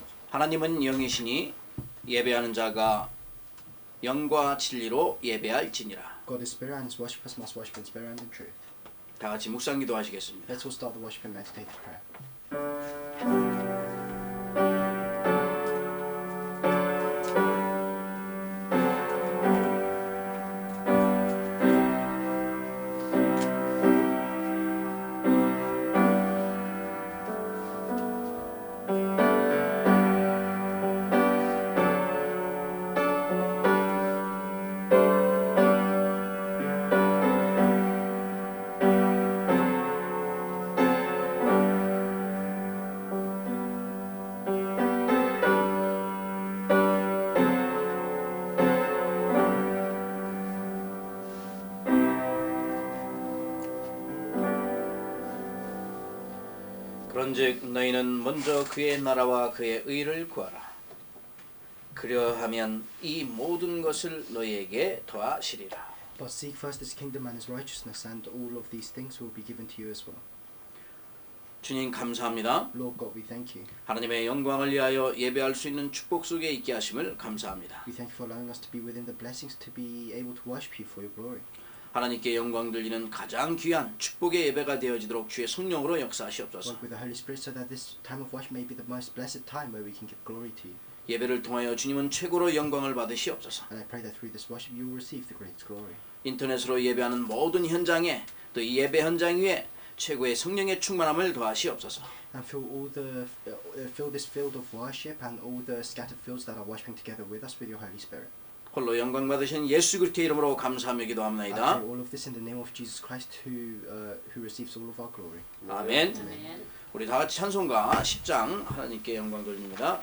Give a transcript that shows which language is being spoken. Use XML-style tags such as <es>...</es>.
<ko>하나님은 영이시니 예배하는 자가 영과 진리로 예배할지니라.</ko> <en>God is spirit, and His worshippers must worship in spirit and in truth.</en> <ko>다 같이 묵상기도 하시겠습니다.</ko> <en>Let's all start the worship and meditative prayer.</en> <ko>그런즉 너희는 먼저 그의 나라와 그의 의를 구하라. 그려하면 이 모든 것을 너희에게 더하시리라.</ko> <en>But seek first His kingdom and His righteousness, and all of these things will be given to you as well.</en> <ko>주님 감사합니다.</ko> <en>Lord God, we thank you.</en> <ko>하나님의 영광을 위하여 예배할 수 있는 축복 속에 있게 하심을 감사합니다.</ko> <en>We thank you for allowing us to be within the blessings to be able to worship you for your glory.</en> <ko>하나님께 영광 돌리는 가장 귀한 축복의 예배가 되어지도록 주의 성령으로 역사하시옵소서.</ko> <en>Work with the Holy Spirit so that this time of worship may be the most blessed time where we can give glory to you.</en> <ko>예배를 통하여 주님은 최고로 영광을 받으시옵소서.</ko> <en>And I pray that through this worship you will receive the greatest glory.</en> <ko>인터넷으로 예배하는 모든 현장에 또 이 예배 현장 위에 최고의 성령의 충만함을 더하시옵소서.</ko> <en>And fill this field of worship and all the scattered fields that are worshiping together with us with your Holy Spirit.</en> <ko>홀로 영광 받으신 예수 그리스도의 이름으로 감사하며</ko> <en>I</en> <ko>기도합나이다.</ko> <en>pray all of this in the name of Jesus Christ, who receives all of our glory.</en> <ko>아멘. 우리 다 같이 찬송가 10장 하나님께 영광 돌립니다.</ko>